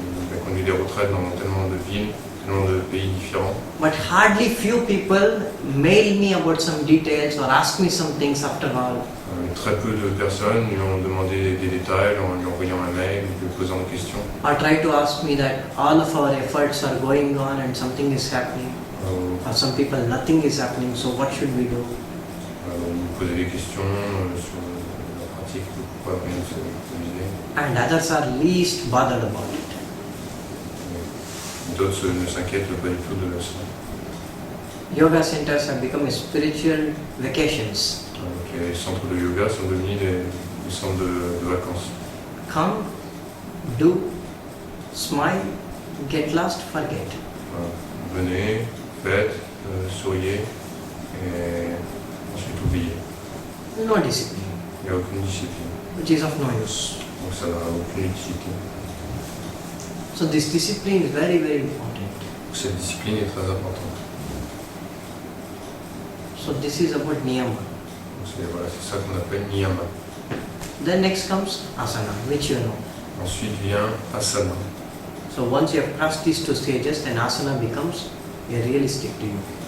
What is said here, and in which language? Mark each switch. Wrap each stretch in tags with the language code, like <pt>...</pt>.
<fr>J'ai conduit des retraites dans tellement de villes, tellement de pays différents.</fr> <en>But hardly few people mail me about some details or ask me some things after all.</en> <fr>Très peu de personnes lui ont demandé des détails en lui envoyant un mail ou lui posant des questions.</fr> <en>Or try to ask me that all of our efforts are going on and something is happening. For some people nothing is happening, so what should we do?</en> <fr>Lui poser des questions sur la pratique, pourquoi rien ne s'est réalisé.</fr> <en>And others are least bothered about it.</en> <fr>D'autres ne s'inquiètent pas du tout de ça.</fr> <en>Yoga centers have become a spiritual vacations.</en> <fr>Donc les centres de yoga sont devenus des centres de vacances.</fr> <en>Come, do, smile, get lost, forget.</en> <fr>Venez, faites, souriez et ensuite oubliez.</fr> <en>No discipline,</en> <fr>Il n'y a aucune discipline.</fr> <en>which is of no use.</en> <fr>Donc ça n'a aucune utilité.</fr> <en>So this discipline is very, very important.</en> <fr>Cette discipline est très importante.</fr> <en>So this is about niyama.</en> <fr>C'est ça qu'on appelle niyama.</fr> <en>Then next comes asana, which you know.</en> <fr>Ensuite vient asana.</fr> <en>So once you have crossed these two stages, then asana becomes a realistic to you.</en>